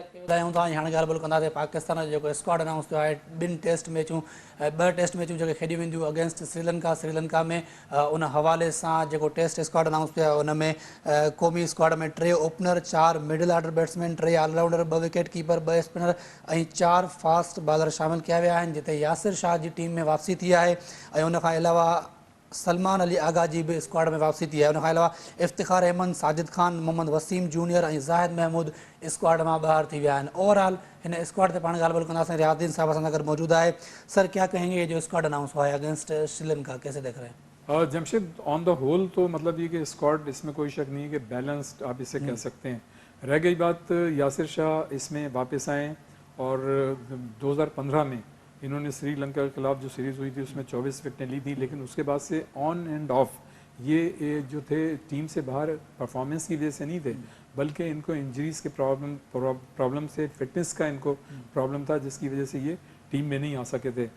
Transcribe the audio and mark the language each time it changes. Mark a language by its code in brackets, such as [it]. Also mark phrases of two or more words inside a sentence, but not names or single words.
[sd] ॿुधायूं था हाणे ॻाल्हि ॿोल कंदासीं पाकिस्तान जो जेको [en] squad announce [sd] थियो आहे ॿ [en] test matches [sd] जेके खेॾियूं वेंदियूं अगेंस्ट श्रीलंका में उन हवाले सां जेको [en] test squad announce [sd] थियो आहे उन में क़ौमी स्क्वाड में 3 ओपनर 4 [en] middle order batsman [sd] 3 ऑलराउंडर 2 [en] wicket keeper [sd] 2 स्पिनर ऐं 4 [en] fast bowler [sd] शामिल किया विया आहिनि जिते यासिर शाह जी टीम में वापसी थी आहे ऐं उन खां अलावा सलमान अली आगा जी भी स्क्वाड में वापसी थी है उन अलावा इफ्तिखार अहमद साजिद खान मोहम्मद वसीम जूनियर और जाहिद महमूद स्क्वाड में बाहर थी विया ओवरऑल इन स्क्वाड से पाण ॻाल्हि ॿोल कंदासीं रियादीन साहब असां सां गॾु मौजूद है [ur] سر کیا کہیں گے یہ جو [en] squad announce [ur] ہوا ہے اگینسٹ سری لنکا کیسے دیکھ رہے ہیں جمشید [en] on the whole [ur] تو مطلب یہ کہ سکواڈ اس میں کوئی شک نہیں ہے کہ بیلنسڈ آپ اسے کہہ سکتے ہیں. رہ گئی بات یاسر شاہ اس میں واپس آئے اور 2015 میں انہوں نے سری لنکا کے خلاف جو سیریز ہوئی تھی اس میں 24 وکٹیں لی تھی، لیکن اس کے بعد سے [en] on and off [ur] یہ جو تھے ٹیم سے باہر پرفارمنس کی وجہ سے نہیں تھے بلکہ ان کو انجریز کے پرابلم سے فٹنس کا ان کو پرابلم تھا جس کی وجہ سے یہ ٹیم میں نہیں آ سکے تھے.